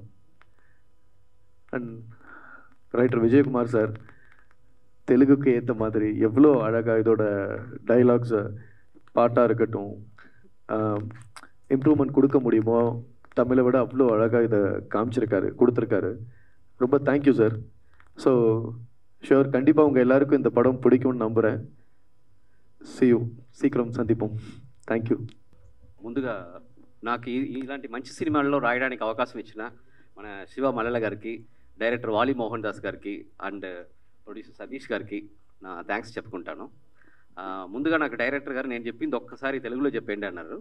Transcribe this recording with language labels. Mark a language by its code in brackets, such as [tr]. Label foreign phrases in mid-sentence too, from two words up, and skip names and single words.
[en] and writer [ta] விஜயகுமார் சார் தெலுங்குக்கு ஏற்ற மாதிரி எவ்வளோ அழகாக இதோட டைலாக்ஸை, பாட்டாக இருக்கட்டும், இம்ப்ரூவ்மெண்ட் கொடுக்க முடியுமோ தமிழை விட அவ்வளோ அழகாக இதை கொடுத்துருக்காரு. ரொம்ப [en] thank you sir. so sure, [ta] கண்டிப்பாக உங்கள் எல்லாருக்கும் இந்த படம் பிடிக்கும்னு நம்புகிறேன். [te] సీక్రం సందీపం. [en] thank you. [te] ముందుగా నాకు ఇలాంటి మంచి సినిమాల్లో రాయడానికి అవకాశం ఇచ్చిన మన శివ మల్లెల గారికి, డైరెక్టర్ వాలి మోహన్ దాస్ గారికి [en] and producer [te] సతీష్ గారికి నా థ్యాంక్స్ చెప్పుకుంటాను. ముందుగా నాకు డైరెక్టర్ గారు నేను చెప్పింది ఒక్కసారి తెలుగులో చెప్పండి అన్నారు.